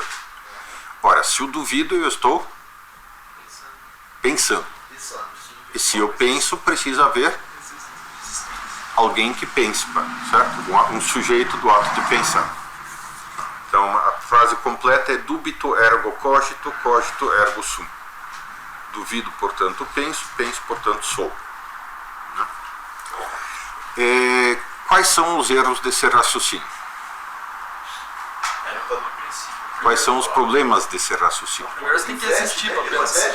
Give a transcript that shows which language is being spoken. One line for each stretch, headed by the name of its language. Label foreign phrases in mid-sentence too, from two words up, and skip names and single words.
Portuguese: Ora, se eu duvido, eu estou pensando. E se eu penso, precisa haver alguém que pense, certo? Um sujeito do ato de pensar. Então, a frase completa é
Latin: dubito ergo cogito, cogito ergo sum.
Portuguese: Duvido, portanto, penso, penso, portanto, sou. Quais são os erros desse raciocínio? Quais são os problemas desse raciocínio? Primeiro você tem que existir para pensar.